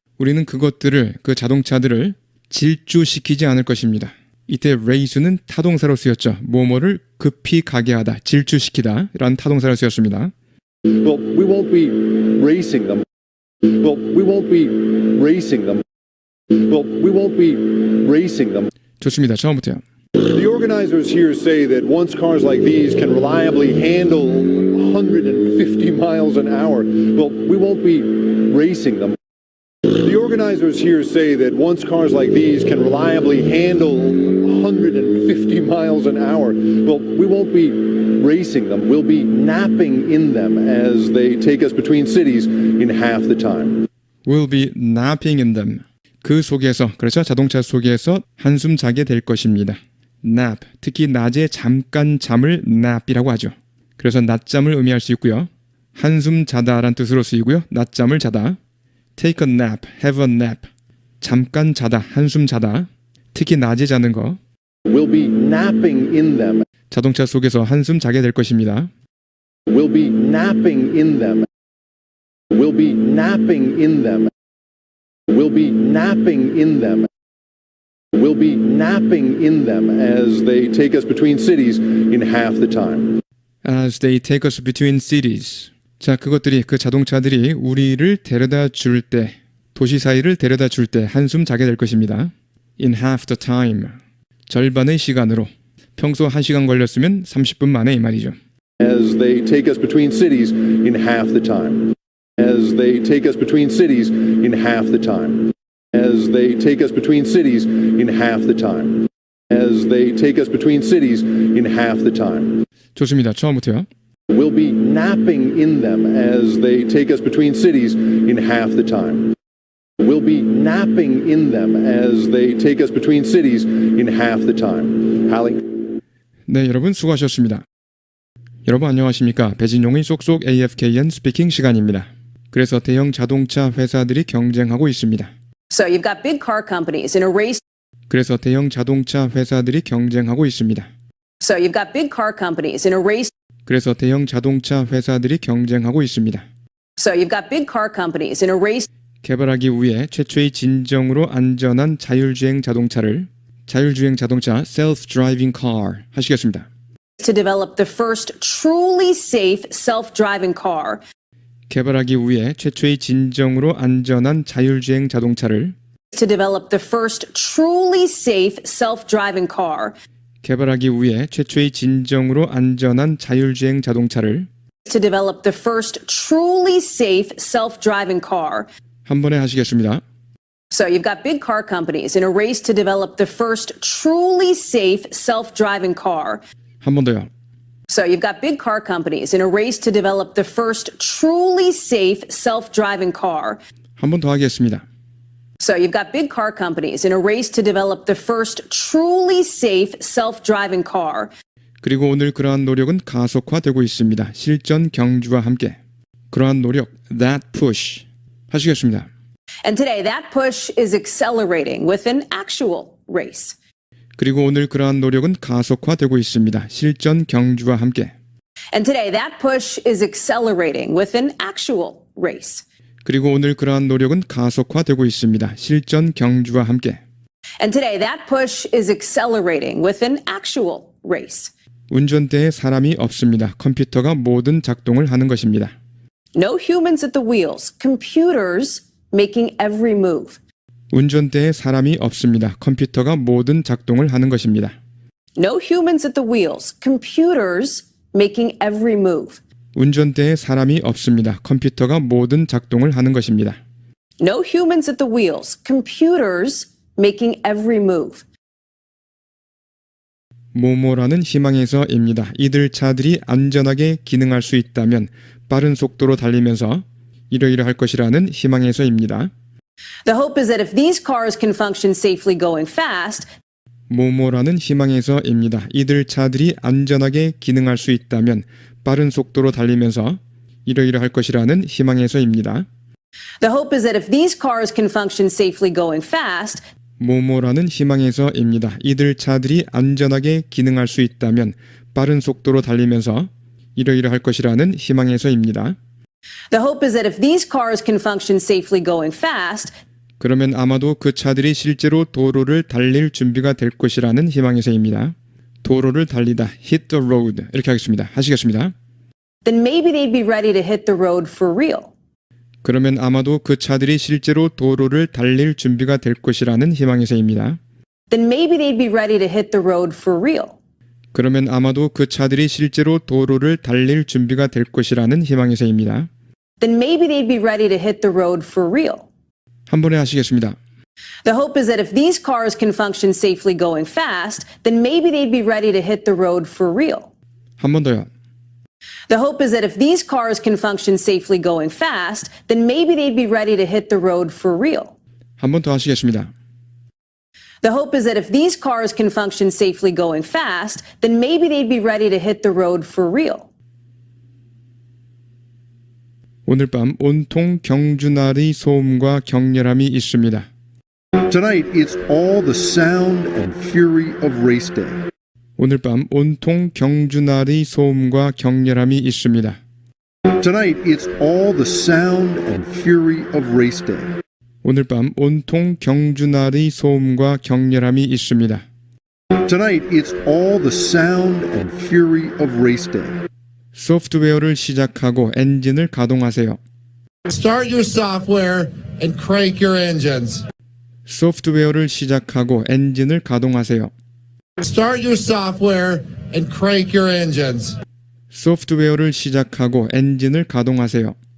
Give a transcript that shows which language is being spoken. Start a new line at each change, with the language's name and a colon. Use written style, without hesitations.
Korean: 우리는 그 자동차들을 질주시키지 않을 것입니다. 이때 race는 타동사로 쓰였죠. 뭐뭐를 급히 가게 하다, 질주시키다 라는 타동사로 쓰였습니다.
English: Well, we won't be racing them. Well, we won't be racing them. Well, we won't be racing them.
Korean: 좋습니다. 처음부터요.
English: The organizers here say that once cars like these can reliably handle 150 miles an hour, well, we won't be racing them. The organizers here say that once cars like these can reliably handle 150 miles an hour, well, we won't be racing them. We'll be napping in them as they take us between cities in half the time. We'll be napping in them.
Korean: 그 속에서, 그렇죠? 자동차 속에서 한숨 자게 될 것입니다. nap, 특히 낮에 잠깐 잠을 nap이라고 하죠. 그래서 낮잠을 의미할 수 있고요. 한숨 자다라는 뜻으로 쓰이고요. 낮잠을 자다.
English: take a nap, have a nap.
Korean: 잠깐 자다, 한숨 자다. 특히 낮에 자는 거.
English: We'll be napping in them.
Korean: 자동차 속에서 한숨 자게 될 것입니다.
English: We'll be napping in them. We'll be napping in them. We'll be napping in them. We'll be napping in them as they take us between cities in half the time. As they take us between cities.
Korean: 자, 그것들이, 그 자동차들이 우리를 데려다 줄 때, 도시 사이를 데려다 줄 때 한숨 자게 될 것입니다.
English: In half the time.
Korean: 절반의 시간으로. 평소 1시간 걸렸으면 30분 만에 이 말이죠.
English: As they take us between cities in half the time. As they take us between cities in half the time. As they take us between cities in half the time. As they take us between cities in half the time.
Korean: 좋습니다. 처음부터요.
English: We'll be napping in them as they take us between cities in half the time. We'll be napping in them as they take us between cities in half the time. Hallie?
Korean: 네, 여러분 수고하셨습니다. 여러분 안녕하십니까? 배진용의 쏙쏙 AFKN 스피킹 시간입니다. 그래서 대형 자동차 회사들이 경쟁하고 있습니다.
English: So you've got big car companies in a race.
Korean: 그래서 대형 자동차 회사들이 경쟁하고 있습니다.
English: So you've got big car companies in a race.
Korean: 그래서 대형 자동차 회사들이 경쟁하고 있습니다.
English: So you've got big car companies in a race.
Korean: 개발하기 위해 최초의 진정으로 안전한 자율주행 자동차를 자율주행 자동차 self-driving car 하시겠습니다.
English: To develop the first truly safe self-driving car.
Korean: 개발하기 위해 최초의 진정으로 안전한 자율주행 자동차를
English: To develop the first truly safe self-driving car.
Korean: 개발하기 위해 최초의 진정으로 안전한 자율주행 자동차를
English: To develop the first truly safe self-driving car.
Korean: 한 번에 하시겠습니다.
English: So you've got big car companies in a race to develop the first truly safe self-driving car.
Korean: 한 번 더요.
English: So you've got big car companies in a race to develop the first truly safe self-driving car.
Korean: 한 번 더 하겠습니다.
English: So you've got big car companies in a race to develop the first truly safe self-driving car.
Korean: 그리고 오늘 그러한 노력은 가속화되고 있습니다. 실전 경주와 함께. 그러한 노력,
English: that push
Korean: 하시겠습니다.
English: And today that push is accelerating with an actual race.
Korean: 그리고 오늘 그러한 노력은 가속화되고 있습니다. 실전 경주와 함께.
English: And today that push is accelerating with an actual race.
Korean: 그리고 오늘 그러한 노력은 가속화되고 있습니다. 실전 경주와 함께.
English: And today that push is accelerating with an actual race.
Korean: 운전대에 사람이 없습니다. 컴퓨터가 모든 작동을 하는 것입니다.
English: No humans at the wheels, computers making every move.
Korean: 운전대에 사람이 없습니다. 컴퓨터가 모든 작동을 하는 것입니다.
English: No humans at the wheels, computers making every move.
Korean: 운전대에 사람이 없습니다. 컴퓨터가 모든 작동을 하는 것입니다.
English: No humans at the wheels, computers making every move.
Korean: 모모라는 희망에서입니다. 이들 차들이 안전하게 기능할 수 있다면 빠른 속도로 달리면서 이러이러할 것이라는 희망에서입니다.
English: The hope is that if these cars can function safely going fast,
Korean: 모모라는 희망에서입니다. 이들 차들이 안전하게 기능할 수 있다면 빠른 속도로 달리면서 이러이러할 것이라는 희망에서입니다.
English: the hope is that if these cars can function safely going fast,
Korean: 모모라는 희망에서입니다. 이들 차들이 안전하게 기능할 수 있다면 빠른 속도로 달리면서 이러이러할 것이라는 희망에서입니다.
English: the hope is that if these cars can function safely going fast,
Korean: 그러면 아마도 그 차들이 실제로 도로를 달릴 준비가 될 것이라는 희망에서입니다. 도로를 달리다,
English: hit the road
Korean: 이렇게 하겠습니다. 하시겠습니다.
English: Then maybe they'd be ready to hit the road for real.
Korean: 그러면 아마도 그 차들이 실제로 도로를 달릴 준비가 될 것이라는 희망에서입니다.
English: Then maybe they'd be ready to hit the road for real.
Korean: 그러면 아마도 그 차들이 실제로 도로를 달릴 준비가 될 것이라는 희망에서입니다.
English: Then maybe they'd be ready to hit the road for real.
Korean: 한 번에 하시겠습니다.
English: The hope is that if these cars can function safely going fast, then maybe they'd be ready to hit the road for real.
Korean: 한 번 더요.
English: The hope is that if these cars can function safely going fast, then maybe they'd be ready to hit the road for real.
Korean: 한 번 더 하시겠습니다.
English: The hope is that if these cars can function safely going fast, then maybe they'd be ready to hit the road for real.
Korean: 오늘 밤 온통 경주날의 소음과 격렬함이 있습니다.
English: Tonight, it's all the sound and fury of race day.
Korean: 오늘 밤 온통 경주날의 소음과 격렬함이 있습니다.
English: Tonight, it's all the sound and fury of race day.
Korean: 오늘 밤 온통 경주날의 소음과 격렬함이 있습니다.
English: Tonight, it's all the sound and fury of race day.
Korean: 소프트웨어를 시작하고 엔진을 가동하세요.
English: Start your software and crank your engines.
Korean: 소프트웨어를 시작하고 엔진을 가동하세요.
English: Start your software and crank your engines.
Korean: 소프트웨어를 시작하고 엔진을 가동하세요.